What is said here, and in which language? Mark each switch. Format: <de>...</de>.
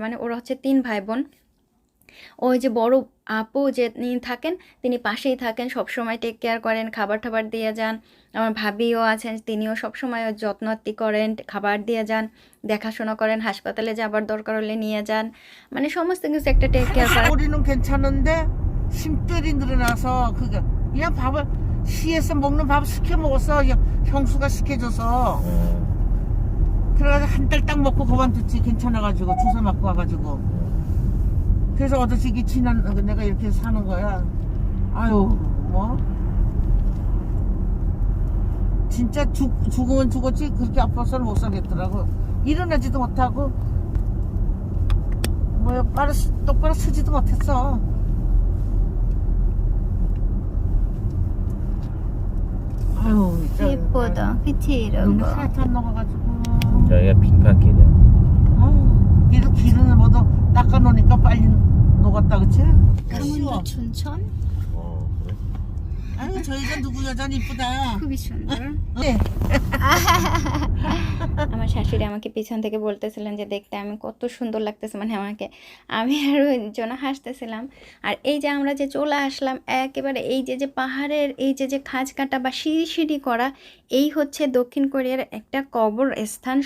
<bn>মানে ওরা হচ্ছে 3 ভাই বোন। ওই যে বড় আপু যে থাকেন, তিনি পাশেই থাকেন, সবসময় টেক কেয়ার করেন, খাবার টাবার দিয়ে যান। আমার ভাবিও আছেন, তিনিও সবসময় যত্নআত্তি করেন, খাবার দিয়ে যান, দেখাশোনা করেন, হাসপাতালে যাবার দরকার হলে নিয়ে যান, মানে সমস্ত কিছু একটা টেক কেয়ার করেন।</bn> <ko>우리는 괜찮은데 힘들이 늘어나서 그게 그냥 밥을 시에서 먹는 밥 시켜 먹었어. 형수가 시켜줘서. 그래가지고 한 달 딱 먹고 그만뒀지. 괜찮아가지고 주사 맞고 와가지고. 그래서 어저께 지난 내가 이렇게 사는 거야. 아유 뭐 진짜 죽으면 죽었지 그렇게 아파서는 못 살겠더라고. 일어나지도 못하고 뭐 똑바로 서지도 못했어. 아유 예쁘다, 그치 이런 너무 거. 하얗게 안 녹아가지고. 여기가 빙판길이야. 얘도 기름을 모두 닦아놓으니까 빨리 녹았다 그치? 강원도 춘천? 그래? 아유 저 여자 누구 여자는 이쁘다.</ko> <bn>খুবই সুন্দর।</bn> <ko>네.</ko> <bn>আমার শাশুড়ি আমাকে পিছন থেকে বলতেছিলেন যে দেখতে আমি কত সুন্দর লাগতেছে, মানে আমাকে, আমি আর ওই জন্য হাসতেছিলাম। আর এই যে আমরা যে চলে আসলাম একেবারে এই যে পাহাড়ের এই যে খাঁজ কাটা বা সিঁড়ি সিঁড়ি করা, এই হচ্ছে দক্ষিণ কোরিয়ার একটা কবর স্থান।</bn>